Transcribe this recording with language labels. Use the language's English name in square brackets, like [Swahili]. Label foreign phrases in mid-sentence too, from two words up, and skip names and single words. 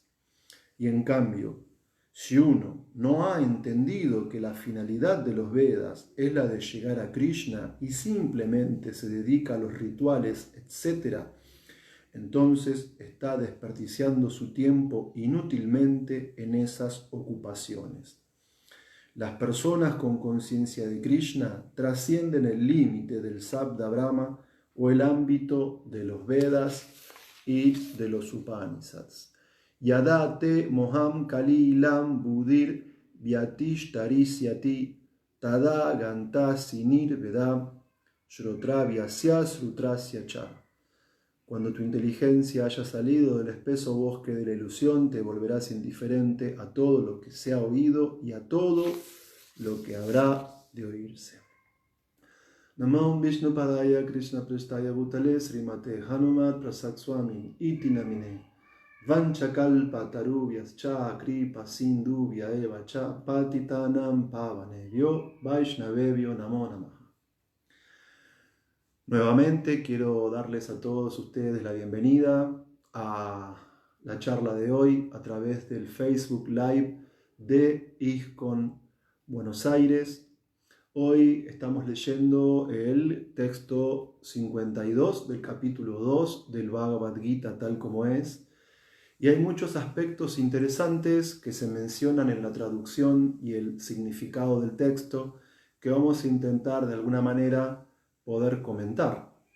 [Spanish] Y en cambio, si uno no ha entendido que la finalidad de los Vedas es la de llegar a Krishna y simplemente se dedica a los rituales, etc., entonces está desperdiciando su tiempo inútilmente en esas ocupaciones. Las personas con conciencia de Krishna trascienden el límite del [Sanskrit] शब्दब्रह्म [Spanish] o el ámbito de los Vedas y de los Upanishads. [Sanskrit] यदा ते मोहकलिलं बुद्धिर्व्यतितरिष्यति तदा गन्तासि निर्वेदं श्रोतव्यस्य श्रुतस्य च. [Spanish] Cuando tu inteligencia haya salido del espeso bosque de la ilusión, te volverás indiferente a todo lo que se ha oído y a todo lo que habrá de oírse. [Sanskrit] नमो विष्णुपादाय कृष्णप्रेष्ठाय भूतले श्रीमते हनुमत्प्रसाद स्वामी इति नामिने वाञ्छाकल्पतरुभ्यश्च कृपासिन्धुभ्य एव च पतितानां पावनेभ्यो वैष्णवेभ्यो नमो नमः. [Spanish] Nuevamente quiero darles a todos ustedes la bienvenida a la charla de hoy a través del Facebook Live de ISKCON Buenos Aires. Hoy estamos leyendo el texto 52 del capítulo 2 del Bhagavad Gita tal como es, y hay muchos aspectos interesantes que se mencionan en la traducción y el significado del texto que vamos a intentar de alguna manera poder comentar.